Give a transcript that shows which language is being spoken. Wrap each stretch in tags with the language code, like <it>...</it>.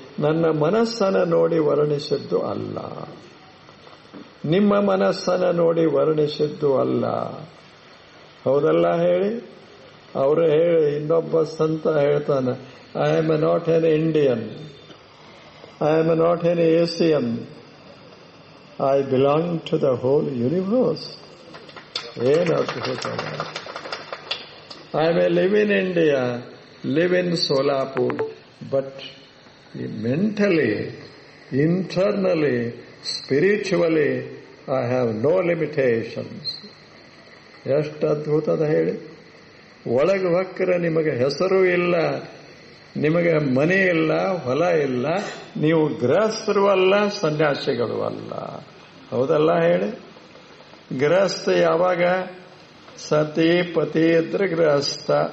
<kn>ನನ್ನ ಮನಸ್ಸನ್ನು ನೋಡಿ ವರ್ಣಿಸಿದ್ದು ಅಲ್ಲ, ನಿಮ್ಮ ಮನಸ್ಸನ್ನು ನೋಡಿ ವರ್ಣಿಸಿದ್ದು ಅಲ್ಲ. ಹೌದಲ್ಲ ಹೇಳಿ? ಅವರು ಹೇಳಿ, ಇನ್ನೊಬ್ಬ ಸಂತ ಹೇಳ್ತಾನೆ,</kn> <en>I am not an Indian, I am not an Asian, I belong to the whole universe.</en> <kn>ಏನು ಅದ್ಭುತ.</kn> <en>I may live in India, live in Solapur, but mentally, internally, spiritually, I have no limitations.</en> <kn>ಎಷ್ಟು ಅದ್ಭುತದ ಹೇಳಿ. ಒಳಗೆ ಹೊಕ್ಕರೆ ನಿಮಗೆ ಹೆಸರು ಇಲ್ಲ, ನಿಮಗೆ ಮನೆ ಇಲ್ಲ, ಹೊಲ ಇಲ್ಲ, ನೀವು ಗೃಹಸ್ಥರು ಅಲ್ಲ, ಸನ್ಯಾಸಿಗಳು ಅಲ್ಲ. ಹೌದಲ್ಲ ಹೇಳಿ. ಗೃಹಸ್ಥ ಯಾವಾಗ? ಸತಿ ಪತಿ ಇದ್ರೆ ಗೃಹಸ್ಥ.</kn>